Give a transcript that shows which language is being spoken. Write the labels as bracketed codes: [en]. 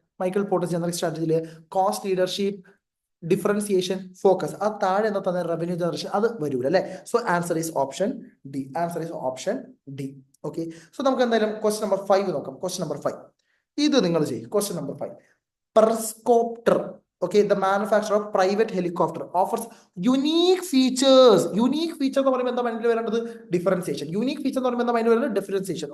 [ml] Michael പോർട്ടസ് generic സ്ട്രാറ്റജിയിൽ cost leadership, differentiation, focus. ആ താഴെ എന്താ തന്നെ റവന്യൂ ജനറേഷൻ, അത് വരൂല അല്ലെ. So [en] Answer is option D. Answer is option D. [ml] Okay, so നമുക്ക് എന്തായാലും ക്വസ്റ്റ്യൻ നമ്പർ 5 നോക്കാം. ക്വസ്റ്റ്യൻ നമ്പർ 5 ഇത് നിങ്ങൾ ചെയ്യും. Question number 5, പെർസ്കോപ്റ്റർ. [en] Okay, the manufacturer of private helicopter offers unique features. [ml] Unique feature എന്ന് പറയുമ്പോൾ എന്താ മൈൻഡിൽ വരേണ്ടത്? ഡിഫറൻസിയേഷൻ. യൂണിക് ഫീച്ചർ എന്ന് പറയുമ്പോൾ എന്താ മൈൻഡിൽ വരുന്നത്? ഡിഫറൻസിയേഷൻ.